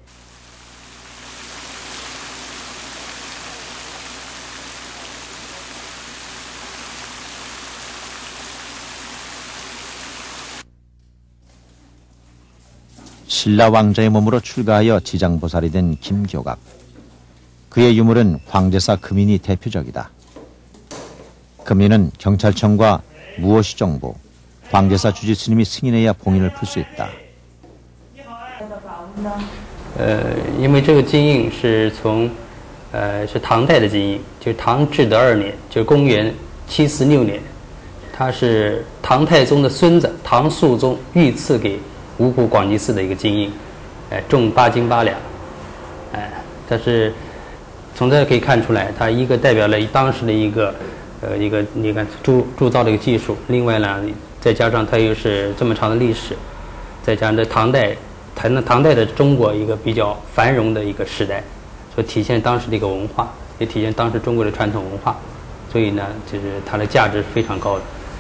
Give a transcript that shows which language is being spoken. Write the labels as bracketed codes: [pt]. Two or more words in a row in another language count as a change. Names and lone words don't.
[ko] 신라 왕자의 몸으로 출가하여 지장보살이 된 김교각. 그의 유물은 황제사 금인이 대표적이다. 금인은 경찰청과 무엇이 정보, 황제사 주지스님이 승인해야 봉인을 풀 수 있다. [zh] 因为这个金印是是唐代的金印，就是唐至德2年，就是公元746年，它是唐太宗的孙子唐肃宗御赐给五谷广济寺的一个金印，重8斤8两，但是从这可以看出来，它一个代表了当时的一个你看铸造的一个技术，另外呢，再加上它又是这么长的历史，再加上这唐代的中国一个比较繁荣的一个时代，所以体现当时的一个文化，也体现当时中国的传统文化，所以呢，就是它的价值非常高的。